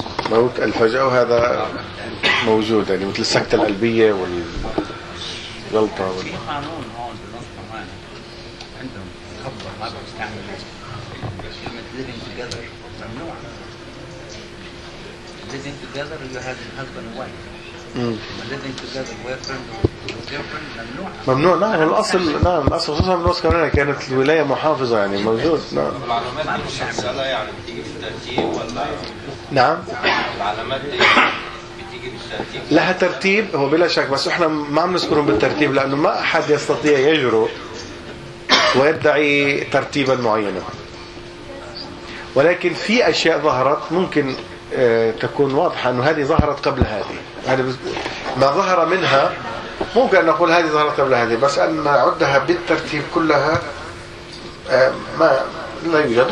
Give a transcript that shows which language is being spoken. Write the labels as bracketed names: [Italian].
[Arabic] موت الفجأة وهذا موجود يعني مثل السكتة القلبية والجلطة في قانون هون بنص كمان عندهم خبر ما بيستعمل كلمة [English] living together [Arabic] ممنوع. [English] living together you have a husband and wife. living together boyfriend [Arabic] ممنوع. نعم الأصل، نعم الأصل خصوصا من وسط كمان كانت الولاية محافظة يعني موجود. نعم العلامات دي مش مسألة يعني بتيجي بالترتيب ولا؟ نعم العلامات دي بتيجي بالترتيب، لها ترتيب هو بلا شك، بس احنا ما عم نذكرهم بالترتيب لأنه ما أحد يستطيع يجرؤ ويدعي ترتيبا معينا، ولكن في أشياء ظهرت ممكن تكون واضحة أنه هذه ظهرت قبل هذه، ما ظهر منها ممكن أن نقول هذه ظهرت قبل هذه، بس أن نعدها بالترتيب كلها ما لا يوجد.